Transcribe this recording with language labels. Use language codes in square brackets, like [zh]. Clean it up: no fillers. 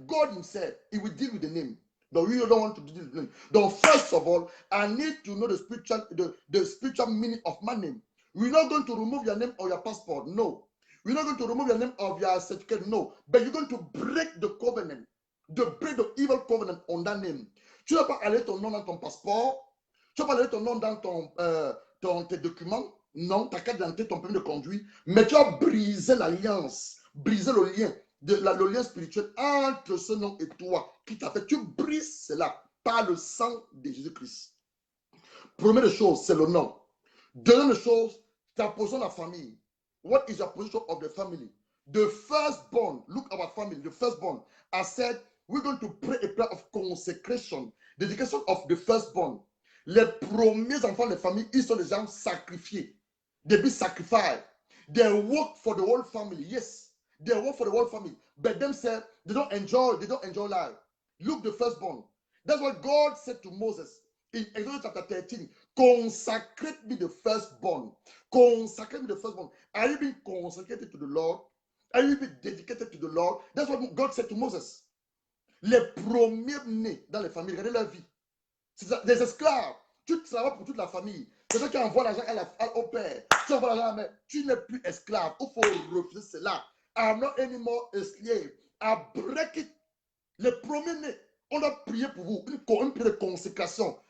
[en] God himself, he will deal with the name. But we don't want to deal with the name. But first of all, I need to know the spiritual meaning of my name. We're not going to remove your name or your passport. No. We're not going to remove your name of your certificate. No. But you're going to break the covenant. Break the evil covenant on that name. [fr] Tu ne vas pas aller ton nom dans ton passeport. Tu ne vas pas aller ton nom dans tes documents. Non, ta carte d'identité, ton permis de conduire. Mais tu vas briser l'alliance, briser le lien, le lien spirituel entre ce nom et toi qui t'a fait. Tu brises cela par le sang de Jésus-Christ. Première chose, c'est le nom. Deuxième chose, ta position de la famille. [en] What is your position of the family? The firstborn, look at our family, the firstborn. I said, we're going to pray a prayer of consecration, dedication of the firstborn. [fr] Les premiers enfants de la famille, ils sont des gens sacrifiés. [en] They be sacrificed. They work for the whole family. Yes, they work for the whole family. But themselves, they don't enjoy life. Look, the firstborn. That's what God said to Moses in Exodus chapter 13. Consecrate me the firstborn. Consecrate me the firstborn. Are you being consecrated to the Lord? Are you being dedicated to the Lord? That's what God said to Moses. [fr] Les premiers nés dans les familles, regardez leur vie. Des esclaves. Tu travailles pour toute la famille. C'est toi qui envoie l'argent au père. Tu envoies l'argent à la mère. Tu n'es plus esclave. Il faut refuser cela. [en] I'm not anymore a slave. I break it. [fr] Les premiers nés, on doit prier pour vous. Une prière de consécration.